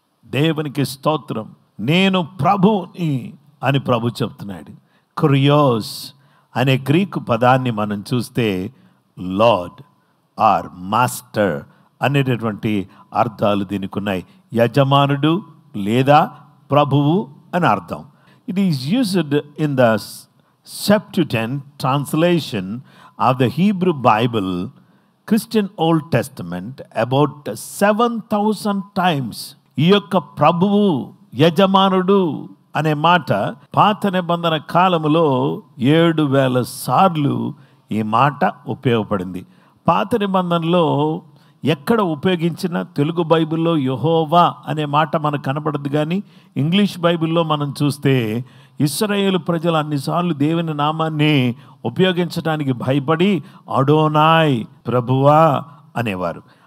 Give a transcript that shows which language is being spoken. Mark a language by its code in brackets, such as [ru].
[te] దేవునికి స్తోత్రం. నేను ప్రభుని అని ప్రభు చెప్తున్నాడు. క్రియోస్ అనే గ్రీకు పదాన్ని మనం చూస్తే [en] lord or master [te] అనేటటువంటి అర్థాలు దీనికి ఉన్నాయి. యజమానుడు లేదా ప్రభువు అని అర్థం. [en] It is used in the Septuagint translation of the Hebrew Bible, Christian Old Testament, about 7,000 times. [te] ఈ యొక్క ప్రభువు, యజమానుడు అనే మాట పాత నిబంధన కాలములో 7,000 సార్లు ఈ మాట ఉపయోగపడింది. పాత నిబంధనలో ఎక్కడ ఉపయోగించిన తెలుగు బైబిల్లో యెహోవా అనే మాట మనకు కనపడదు, కానీ ఇంగ్లీష్ బైబిల్లో మనం చూస్తే ఇశ్రాయేలు ప్రజలు అన్నిసార్లు దేవుని నామాన్ని ఉపయోగించడానికి భయపడి అడోనాయ్, ప్రభువా అనేవారు.